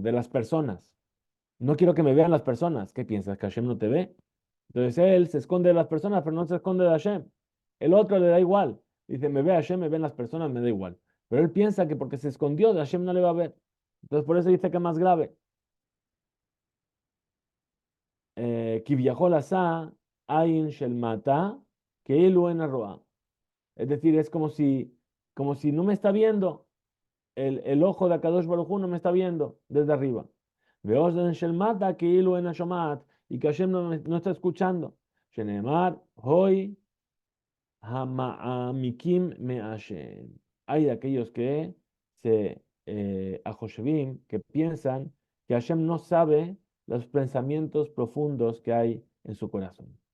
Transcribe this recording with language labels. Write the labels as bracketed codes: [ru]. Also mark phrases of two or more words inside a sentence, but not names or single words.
[es] De las personas. No quiero que me vean las personas. ¿Qué piensas? ¿Que Hashem no te ve? Entonces él se esconde de las personas, pero no se esconde de Hashem. El otro le da igual. Dice, me ve Hashem, me ven las personas, me da igual. Pero él piensa que porque se escondió de Hashem no le va a ver. Entonces por eso dice que es más grave. [he] כביכול עשה עין של מטה כאילו אין רואה. [es] Es decir, es como si no me está viendo, el ojo de Akadosh Baruj Hu no me está viendo desde arriba. [he] ואוזן של מטה כאילו אינה שומעת, [es] y que Hashem no está escuchando. [he] שנאמר הוי המעמיקים מה. [es] Hay de aquellos que se ajoshevim, que piensan que Hashem no sabe los pensamientos profundos que hay en su corazón.